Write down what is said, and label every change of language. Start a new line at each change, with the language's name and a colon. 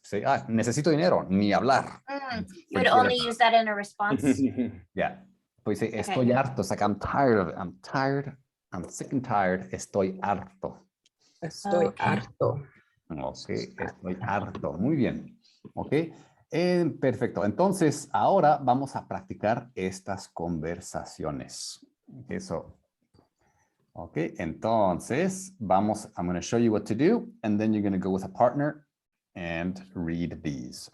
English: Say,
Spanish: necesito dinero, ni hablar.
English: You would only use that in a response. Yeah.
Spanish: Pues
English: say,
Spanish: estoy harto.
English: It's like, I'm tired of it. I'm tired. I'm sick and tired.
Spanish: Estoy harto. Estoy
English: Okay.
Spanish: harto. Ok, estoy harto. Muy bien. Ok. Perfecto. Entonces, ahora vamos a practicar estas conversaciones. Eso. Ok, entonces vamos,
English: I'm going to show you what to do, and then you're going to go with a partner and read these.